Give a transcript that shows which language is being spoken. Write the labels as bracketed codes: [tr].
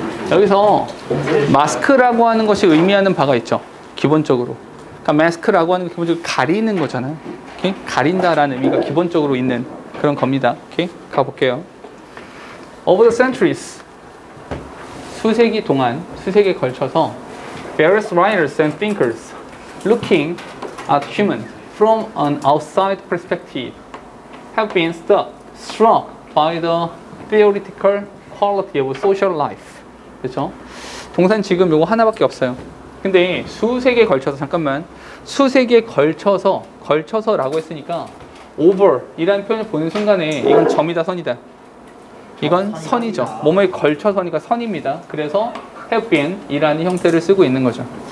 [ko] 여기서 마스크라고 하는 것이 의미하는 바가 있죠. 기본적으로. 그러니까 마스크라고 하는 게 기본적으로 가리는 거잖아요. 오케이? 가린다라는 의미가 기본적으로 있는 그런 겁니다. 오케이? 가볼게요. [en] Over the centuries, [ko] 수세기 동안, 수세기에 걸쳐서 [en] various writers and thinkers looking at human from an outside perspective have been struck by the theoretical quality of social life. [ko] 그렇죠? 동사는 지금 요거 하나밖에 없어요. 근데 수세기에 걸쳐서, 잠깐만, 수세기에 걸쳐서라고 했으니까 over 이라는 표현을 보는 순간에 이건 점이다, 선이다. 이건 선이죠. 뭐뭐에 걸쳐서니까 선입니다. 그래서 have been 이라는 형태를 쓰고 있는 거죠.